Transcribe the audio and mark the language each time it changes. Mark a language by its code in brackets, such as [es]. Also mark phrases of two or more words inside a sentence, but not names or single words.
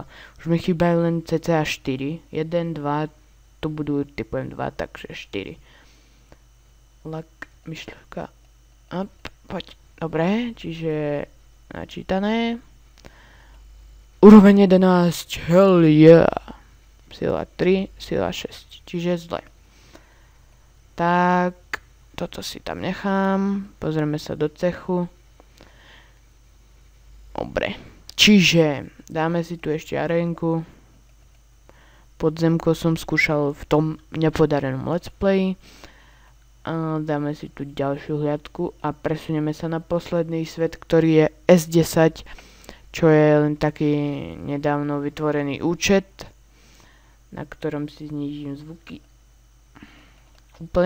[sk] Už mi chýbajú len cca 4. 1, 2, tu budú typujem 2, takže 4. Lak, myšľovka. Poď. Dobre, čiže načítané. Úroveň 11, [en] hell yeah. [sk] Sila 3, sila 6, čiže zle. Tak, toto si tam nechám. Pozrieme sa do cechu. Dobre, čiže dáme si tu ešte arénku. Podzemko som skúšal v tom nepodarenom [en] let's play. [sk] A dáme si tu ďalšiu hliadku a presunieme sa na posledný svet, ktorý je S10, čo je len taký nedávno vytvorený účet, na ktorom si znížim zvuky. Úplne.